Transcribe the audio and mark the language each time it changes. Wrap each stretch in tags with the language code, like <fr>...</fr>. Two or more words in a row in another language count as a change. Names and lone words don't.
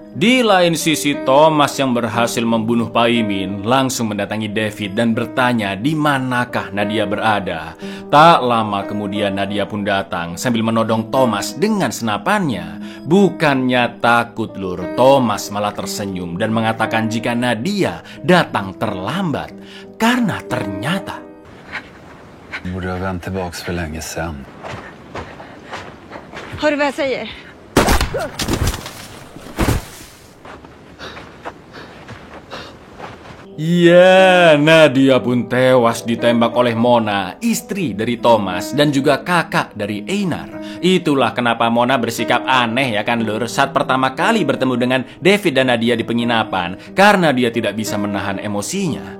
<id>Di lain sisi, Thomas yang berhasil membunuh Paimin langsung mendatangi David dan bertanya di manakah Nadia berada. Tak lama kemudian Nadia pun datang sambil menodong Thomas dengan senapannya. Bukannya takut Lur, Thomas malah tersenyum dan mengatakan jika Nadia datang terlambat karena ternyata</id> <sv>Borde ha vänt tillbaks för länge sedan. Hör du vad jag säger?</sv> <id>Ya, Nadia pun tewas ditembak oleh Mona, istri dari Thomas dan juga kakak dari Einar. Itulah kenapa Mona bersikap aneh ya kan Lur saat pertama kali bertemu dengan David dan Nadia di penginapan karena dia tidak bisa menahan emosinya.</id>